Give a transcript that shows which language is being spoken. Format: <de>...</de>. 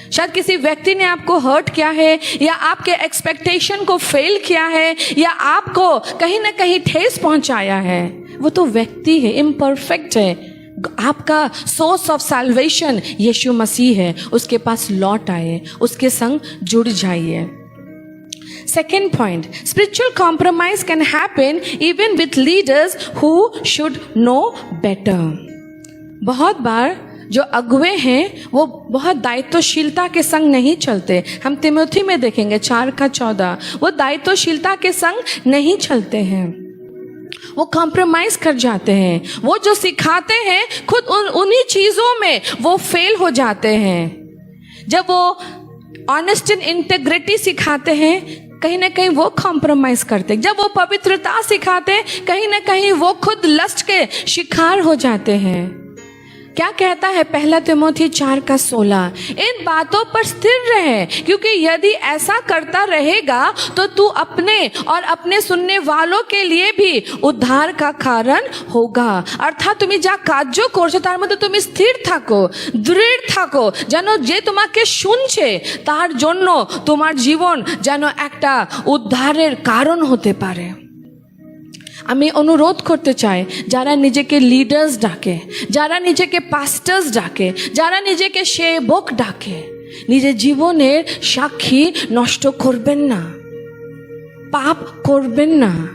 <hi>शायद किसी व्यक्ति ने आपको हर्ट किया है, या आपके एक्सपेक्टेशन को फेल किया है, या आपको कहीं ना कहीं ठेस पहुंचाया है। वो तो व्यक्ति है, इम्परफेक्ट है। आपका सोर्स ऑफ सैल्वेशन यीशु मसीह है। उसके पास लौट आए, उसके संग जुड़ जाइए।</hi> <en>Second point, spiritual compromise can happen even with leaders who should know better.</en> <hi>बहुत बार जो अगुवे हैं वो बहुत दायित्वशीलता के संग नहीं चलते। हम तिमोथी में देखेंगे 4:14, वो दायित्वशीलता के संग नहीं चलते हैं, वो कॉम्प्रोमाइज कर जाते हैं। वो जो सिखाते हैं खुद उन्हीं चीज़ों में वो फेल हो जाते हैं। जब वो ऑनेस्ट एंड इंटेग्रिटी सिखाते हैं, कहीं ना कहीं वो कॉम्प्रोमाइज करते हैं। जब वो पवित्रता सिखाते हैं, कहीं ना कहीं वो खुद लस्ट के शिकार हो जाते हैं। क्या कहता है 1 तिमोथी 4:16, इन बातों पर स्थिर रहे, क्योंकि यदि ऐसा करता रहेगा तो तू अपने और अपने सुनने वालों के लिए भी उद्धार का कारण होगा।</hi> <bn>अर्थात তুমি যা কার্য করছো তার মধ্যে তুমি স্থির থাকো, দৃঢ় থাকো, যেন যে তোমাকে শুনছে তার জন্য তোমার জীবন যেন একটা উদ্ধারের কারণ হতে পারে। আমি অনুরোধ করতে চাই, যারা নিজেকে লিডার্স ডাকে, যারা নিজেকে পাস্টার্স ডাকে, যারা নিজেকে সেবক ডাকে, নিজের জীবনের সাক্ষী নষ্ট করবেন না, পাপ করবেন না।</bn>